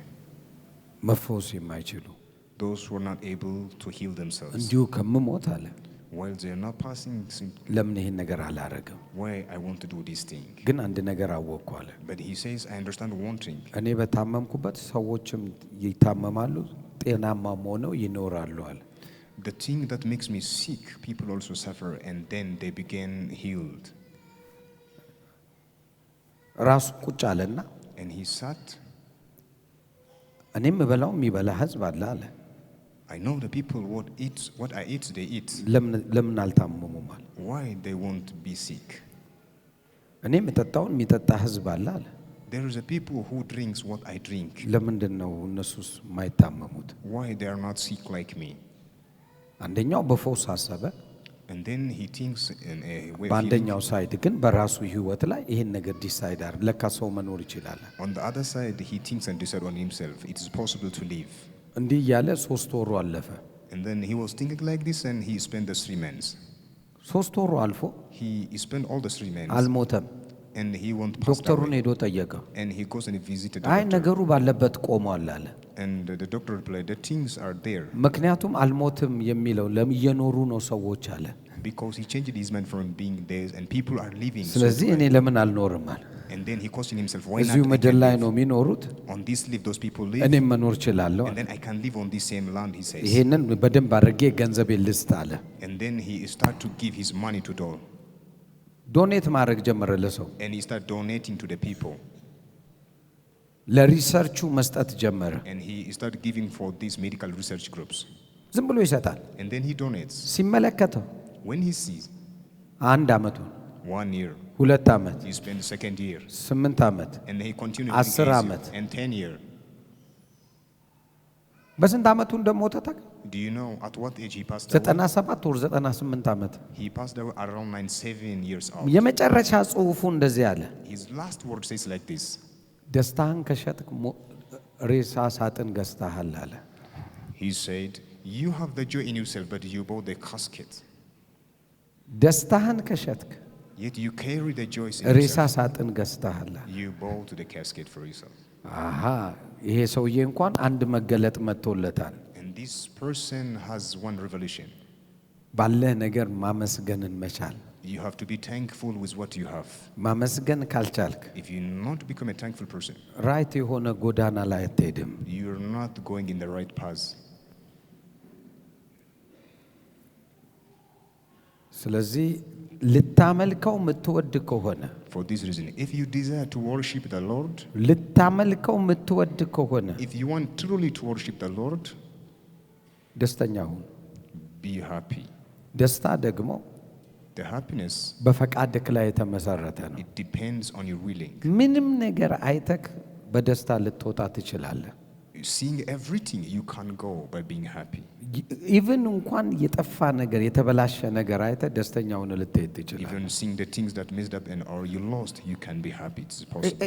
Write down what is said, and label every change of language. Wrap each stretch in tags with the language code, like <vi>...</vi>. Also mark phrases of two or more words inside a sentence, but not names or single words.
<am>መፈወስ የማይችሉ</am> <en>Those who are not able to heal themselves.</en> <am>እንዲሁ ከምሞት አለ</am> <en>While they are not passing,</en> <am>ለምን ይሄን ነገር አላረግም?</am> <en>why I want to do this thing.</en> <am>ግን አንድ ነገር አወቅኩ አለ።</am> <en>But he says, I understand one thing.</en> <am>እኔ በታመምኩበት ሰዎችም ይታመማሉ፣ ጤናማም ሆነው ይኖራሉ አለ።</am> <en>The thing that makes me sick, people also suffer and then they begin healed.</en> <am>ራሱ ቁጭ አለና</am> <en>And he sat.</en> <am>እኔም በላው የሚበላ ህዝብ አለ አለ።</am> <en>I know the people what I eat, they eat.</en> <am>ለምን አልታመሙም አለ።</am> <en>Why they won't be sick?</en> <am>እኔ የምጠጣውን የሚጠጣ ህዝብ አለ አለ።</am> <en>There is a people who drinks what I drink.</en> <am>ለምንድን ነው እነሱስ የማይታመሙት?</am> <en>Why they are not sick like me?</en> <am>አንደኛው በፈውስ አሰበ።</am> <en>And then he thinks in a way of</en> <am>በአንደኛው ሳይድ ግን በራሱ ህይወት ላይ ይሄን ነገር ዲሳይድ አድርግ ለካ ሰው መኖር ይችላል።</am> <en>on the other side he thinks and decides on himself it is possible to live.</en> <am>እንዲህ ያለ 3 ወሩ አለፈ።</am> <en>And then he was thinking like this and he spent the 3 months.</en> <am>3 ወሩ አልፎ</am> <en>He spent all the 3 months.</en> <am>አልሞተም።</am> <en>And he won't pass</en> <am>ዶክተሩን</am> <en>away.</en> <am>ሄዶ ጠየቀው።</am> <en>And he goes and he visited</en> <am>አይ</am> <en>the doctor.</en> <am>ነገሩ ባለበት ቆሟል አለ።</am> <en>And the doctor replied, the things are there.</en> <am>ምክንያቱም አልሞትም የሚለው ለምየኖሩ ነው ሰዎች አለ።</am> <en>Because he changed his mind from being there and people are living.</en> <am>ስለዚህ እኔ ለምን አልኖርም አለ።</am> <en>And then he questioned himself, why</en> <am>እዚሁ</am> <en>not?</en> <am>ምድር ላይ ነው የሚኖሩት።</am> <en>On this live those people live.</en> <am>እኔም መኖር እችላለሁ።</am> <en>And then I can live on this same land, he says.</en> <am>ይሄንን በደንብ አድርጌ ገንዘብ ልስጥ አለ።</am> <en>And then he started to give his money to all.</en> <am>ዶኔት ማድረግ ጀመረ ለሰው።</am> <en>And he started donating to the people.</en> <am>ለሪሰርቹ መስጠት ጀመረ።</am> <en>And he started giving for these medical research groups.</en> <am>ዝም ብሎ ይሰጣል።</am> <en>And then he donates.</en> <am>ሲመለከተው</am> <en>When he sees</en> <am>1 አመቱ</am> <en>1 year,</en> <am>2 አመት</am> <en>he spent the second year.</en> <am>8 አመት</am> <en>And he continued</en> <am>10 ዓመት</am> <en>and 10 year.</en> <am>በስንት አመቱ እንደሞተ ታውቃለህ?</am> <en>Do you know at what age he passed away?</en> <am>97 ወር 98 አመት።</am> <en>He passed away around 97 years old.</en> <am>የመጨረሻ ጽሑፉ እንደዚህ አለ።</am> <en>His last word says like this.</en> <am>ደስታህን ከሸጥክ ሬሳ ሳጥን ገዝተሃል አለ።</am> <en>He said, you have the joy in yourself, but you bought the casket.</en> <am>ደስታህን ከሸጥክ</am> <en>Yet you carry the joy in</en> <am>ሬሳ</am> <en>yourself.</en> <am>ሳጥን ገዝተሃል።</am> <en>You bought the casket for yourself.</en> <am>አሃ ይሄ ሰውዬ እንኳን አንድ መገለጥ መጥቶለታል።</am> <en>And this person has one revelation.</en> <am>ባለህ ነገር ማመስገንን መቻል።</am> <en>You have to be thankful with what you have.</en> <am>ማመስገን ካልቻልክ</am> <en>If you not become a thankful person,</en> <am>ራይት የሆነ ጎዳና ላይ አትሄድም።</am> <en>you're not going in the right path.</en> <am>ስለዚህ ልታመልከው የምትወድ ከሆነ</am> <en>For this reason, if you desire to worship the Lord,</en> <am>ልታመልከው የምትወድ ከሆነ</am> <en>if you want truly to worship the Lord,</en> <am>ደስተኛ ሁን።</am> <en>be happy.</en> <am>ደስታ ደግሞ</am> <en>The happiness,</en> <am>በፈቃድክ ላይ የተመሰረተ ነው።</am> <en>it depends on your willing.</en> <am>ምንም ነገር አይተክ በደስታ ልትወጣ ትችላለህ።</am> <en>Seeing everything, you can go by being happy.</en> <am>ኢቭን እንኳን የጠፋ ነገር የተበላሸ ነገር አይተህ ደስተኛ ሆነ ልትሄድ ትችላለህ።</am> <en>Even seeing the things that messed up and or you lost, you can be happy. It's possible.</en>